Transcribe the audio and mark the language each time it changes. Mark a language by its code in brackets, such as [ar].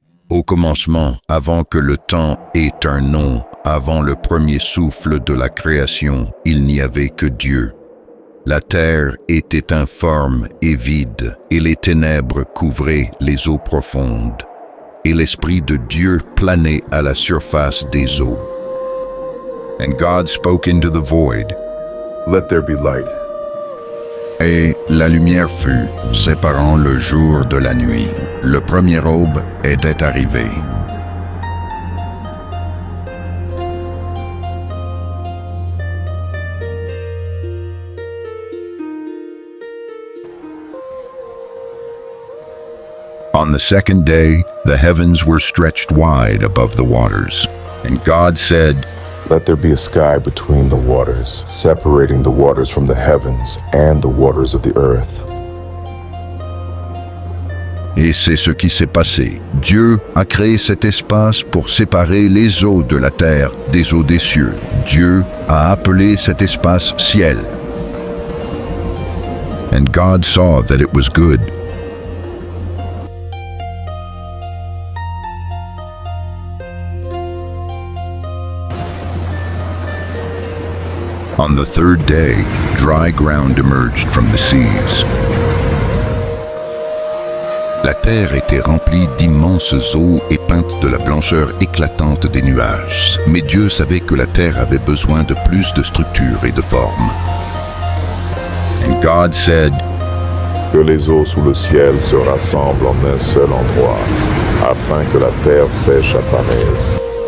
[fr] Au commencement, avant que le temps ait un nom, avant le premier souffle de la création, il n'y avait que Dieu. La terre était informe et vide, et les ténèbres couvraient les eaux profondes, et l'Esprit de Dieu planait à la surface des eaux. [en] And God spoke into the void. Let there be light. [fr] Et la lumière fut, séparant le jour de la nuit. Le premier aube était arrivé. [en] On the second day, the heavens were stretched wide above the waters. And God said, Let there be a sky between the waters, separating the waters from the heavens and the waters of the earth. [fr] Et c'est ce qui s'est passé. Dieu a créé cet espace pour séparer les eaux de la terre des eaux des cieux. Dieu a appelé cet espace ciel. [en] And God saw that it was good. On the third day, dry ground emerged from the seas. [fr] La terre était remplie d'immenses eaux et peinte de la blancheur éclatante des nuages. Mais Dieu savait que la terre avait besoin de plus de structure et de forme. [en] And God said, [fr] Que les eaux sous le ciel se rassemblent en un seul endroit, afin que la terre sèche apparaisse.